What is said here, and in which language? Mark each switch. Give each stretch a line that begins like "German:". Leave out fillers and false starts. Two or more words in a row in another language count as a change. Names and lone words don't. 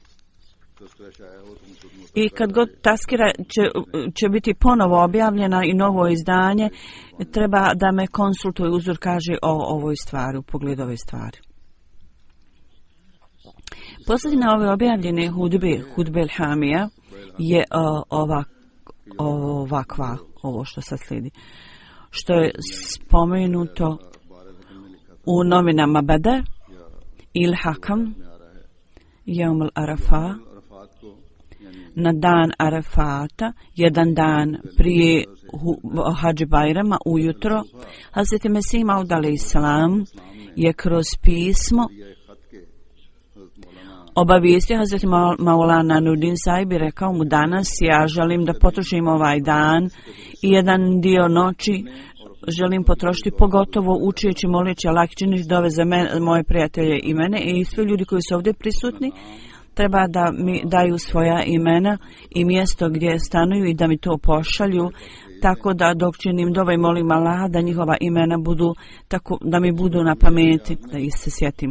Bosnian: I kad god Tazkira će biti ponovo objavljena i novo izdanje, treba da me konsultuje uzor kaže o ovoj stvari, u pogledu ove stvari. Posljedna ove objavljene hudbe El-Hamija je ovakva, ovo što sad slijedi. Što je spomenuto u novinama Badr, Il-Hakam,
Arabic: يوم عرفة,
Bosnian: na dan Arafata, jedan dan prije Hadži Bajrama, ujutro, Hazreti Mesih Maud alejselam je kroz pismo obavijestio Hazreti Maulana Nurdin Sahib i rekao mu danas ja želim da potrošim ovaj dan i jedan dio noći želim potrošiti pogotovo učeći, moleći Allah činiš dove za moje prijatelje i mene i svi ljudi koji su ovdje prisutni treba da mi daju svoja imena i mjesto gdje stanuju i da mi to pošalju, tako da dok činim dove i molim Allaha da njihova imena budu, tako da mi budu na pameti, da ih se sjetim.